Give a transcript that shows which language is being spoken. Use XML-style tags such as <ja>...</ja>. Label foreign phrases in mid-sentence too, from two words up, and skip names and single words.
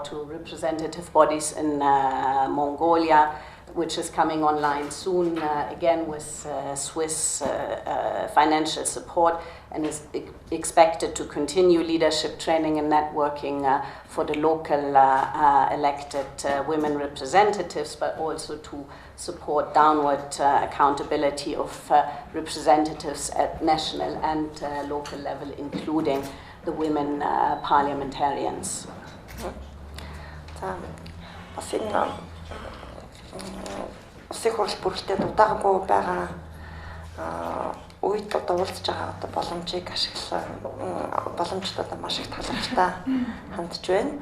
<en>to representative bodies in Mongolia, which is coming online soon, again with Swiss financial support, and is expected to continue leadership training and networking for the local elected women representatives, but also to support downward accountability of representatives at national and local level, including the women parliamentarians.</en> <mn>Улсын хурал бүрэлдэхүүн удаагүй байгаа үед одоо уулзж байгаа одоо боломжийг ашиглах боломжтой одоо маш их таламжтай хандж байна.</mn>